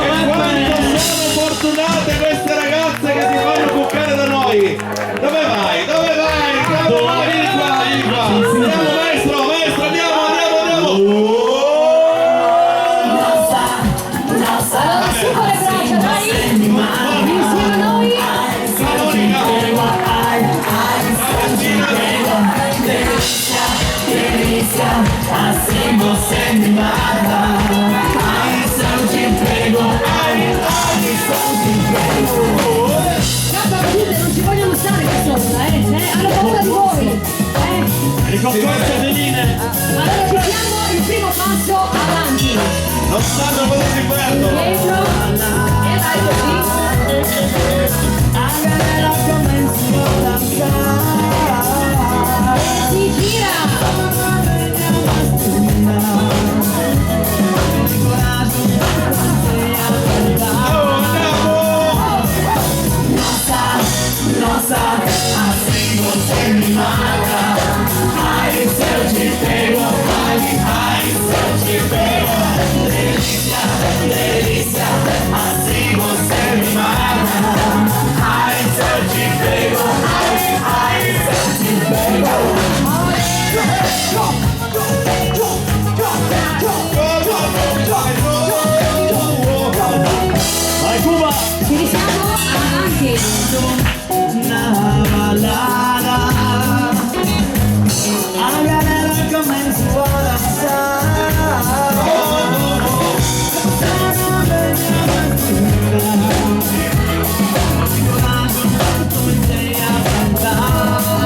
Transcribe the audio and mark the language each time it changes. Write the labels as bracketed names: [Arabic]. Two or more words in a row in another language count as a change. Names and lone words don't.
[Italian] E quanto sono fortunate queste ragazze che si fanno cuccare da noi! Dove vai? Dove vai? Vieni qua, vieni qua! Andiamo maestro, andiamo! Allora su con le braccia, dai. Insieme a noi. [Portuguese] Assim você me mata. Ai, se eu te entrego. Ai, se eu te entrego. [Italian] Canta tutte, non ci vogliono stare qua sopra, hanno paura di voi. Le concorse veline. Allora facciamo il primo passo avanti. Non sanno cosa si perdono! Dietro. E vai così. E si gira. [Portuguese] Nossa, assim você me mata. Ai, se eu te pego. Ai, se eu te pego. Delícia, delícia, assim você me mata. Ai, se eu te pego. Ai, se eu te pego. [Italian] Vai Cuba! Ci risiamo avanti. Una balada. [Portuguese] A galera começou a dançar. Comecei a cantar.